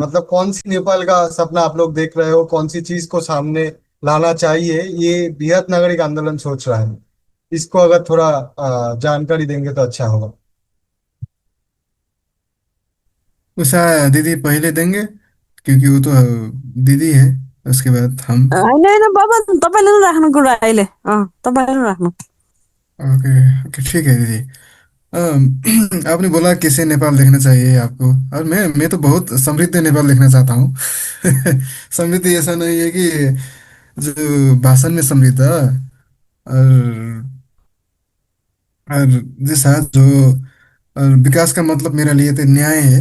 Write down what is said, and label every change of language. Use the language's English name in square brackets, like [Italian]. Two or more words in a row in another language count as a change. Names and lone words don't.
[Hindi] मतलब कौन सी नेपाल का सपना आप लोग देख रहे हो, कौन सी चीज को सामने लाना चाहिए ये बृहत नागरिक आंदोलन सोच रहा है? इसको अगर थोड़ा जानकारी देंगे तो अच्छा होगा। उषा दीदी पहले देंगे क्योंकि वो तो दीदी है, उसके बाद हम। [Nepali] होइन होइन बाबा तपाईँले नै राख्नु कुरा अहिले तपाईँले नै राख्नु। [Hindi] ओके ओके ठीक है दीदी। आपने बोला किसे नेपाल देखना चाहिए आपको, और मैं तो बहुत समृद्ध नेपाल देखना चाहता हूँ। समृद्ध ऐसा नहीं है कि जो भाषण में समृद्ध और जैसा जो और विकास का मतलब मेरे लिए तो न्याय है।